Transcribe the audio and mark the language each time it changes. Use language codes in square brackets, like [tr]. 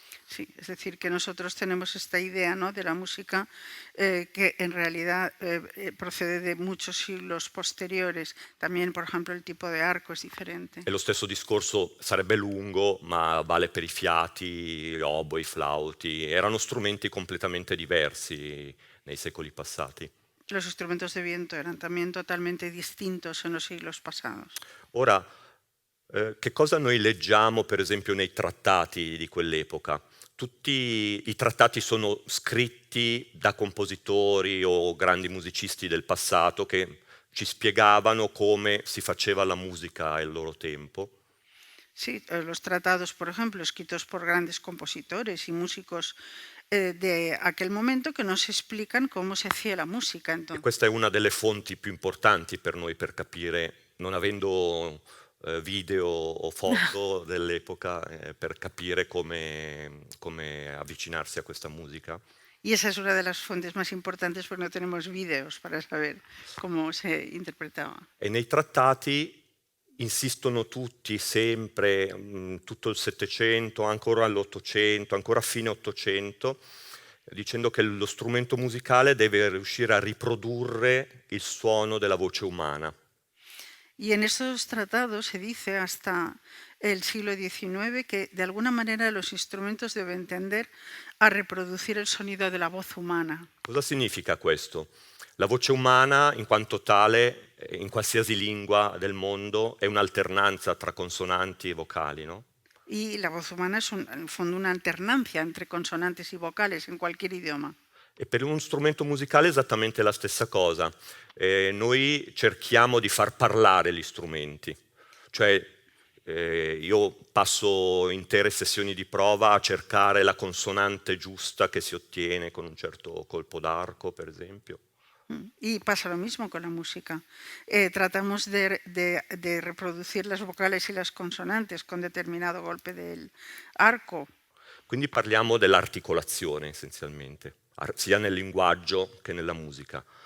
[es] Sí, es decir, que nosotros tenemos esta idea, ¿no?, de la música que en realidad procede de muchos siglos posteriores. También, por ejemplo, el tipo de arco es diferente. [it] E lo stesso discorso sarebbe lungo, ma vale per i fiati, gli oboi, i flauti. Erano strumenti completamente diversi nei secoli passati. [es] Los instrumentos de viento eran también totalmente distintos en los siglos pasados. [it] Ora, che cosa noi leggiamo, per esempio, nei trattati di quell'epoca? Tutti i trattati sono scritti da compositori o grandi musicisti del passato che ci spiegavano come si faceva la musica al loro tempo. [es] Sí, los tratados, por ejemplo, escritos por grandes compositores y músicos de aquel momento que nos explican cómo se hacía la música. [it] E questa è una delle fonti più importanti per noi per capire, non avendo video o foto dell'epoca, per capire come avvicinarsi a questa musica. [es] Y esa es una de las fuentes más importantes porque no tenemos vídeos para saber cómo se interpretaba. [it] E nei trattati insistono tutti sempre, tutto il Settecento, ancora l'Ottocento, ancora fine Ottocento, dicendo che lo strumento musicale deve riuscire a riprodurre il suono della voce umana. [es] Y en estos tratados se dice hasta el siglo XIX que de alguna manera los instrumentos deben tender a reproducir el sonido de la voz humana. [it] Cosa significa questo? La voce umana, in quanto tale, in qualsiasi lingua del mondo, è un'alternanza tra consonanti e vocali, no? [es] Y la voz humana es en el fondo una alternancia entre consonantes y vocales en cualquier idioma. [it] E per uno strumento musicale è esattamente la stessa cosa. Noi cerchiamo di far parlare gli strumenti, cioè io passo intere sessioni di prova a cercare la consonante giusta che si ottiene con un certo colpo d'arco, per esempio. [es] Y pasa lo mismo con la música. Tratamos de reproducir las vocales y las consonantes con determinado golpe del arco. [it] Quindi parliamo dell'articolazione essenzialmente, sia nel linguaggio che nella musica.